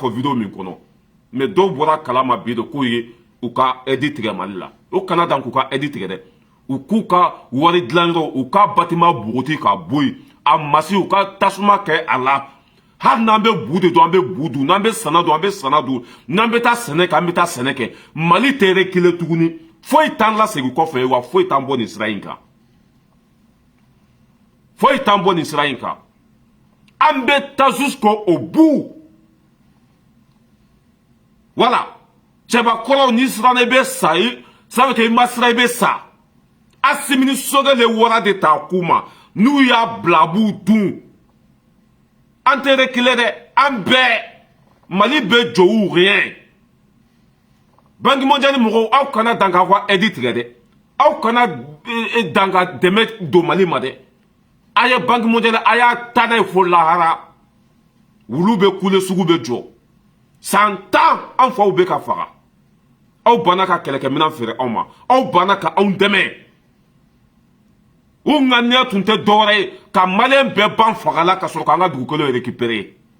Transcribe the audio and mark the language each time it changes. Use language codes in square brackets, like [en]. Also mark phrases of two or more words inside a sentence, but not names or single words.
[bm] fɔ vidéo min kɔnɔ mais dɔw bɔra a kalama bi de k'o ye u ka aide tigɛ Mali la o kana dan k'u ka aide tigɛ dɛ u k'u ka wari dilan yɔrɔ u ka bâtiment bugoti ka bɔ yen a masi u ka tasuma kɛ a la hali n'an bɛ bu de dun an bɛ bu dun n'an bɛ sana dun an bɛ sana dun n'an bɛ taa sɛnɛ kɛ an bɛ taa sɛnɛ kɛ Mali tɛ reculer tuguni foyi t'an lasegin kɔfɛ wa foyi t'an bɔ nin sira in kan foyi t'an bɔ nin sira in kan an bɛ taa [fr] jusqu'au bout voilà [bm] cɛbakɔrɔw n'i siranna i bɛ sa [fr] ça veut dire [bm] i ma siran i bɛ sa Assimi Sogɛl ye wara de ta k'u ma n'u y'a bila a b'u dun an tɛ reculer dɛ an bɛɛ Mali bɛ jɔ u rien Banque mondiale mɔgɔw aw kana dan k'a fɔ aide tigɛ dɛ aw kana dan ka dɛmɛ don Mali ma dɛ a ye Banque mondiale a y'a ta n'a ye fo lahara wulu bɛ kule sugu bɛ jɔ san 10 an faw bɛ ka faga aw banna ka kɛlɛkɛminɛn feere aw ma aw banna ka anw dɛmɛ u ŋaniya tun tɛ dɔwɛrɛ ye ka Maliyɛn bɛɛ ban fagala ka sɔrɔ k'an ka dugukolo récupérer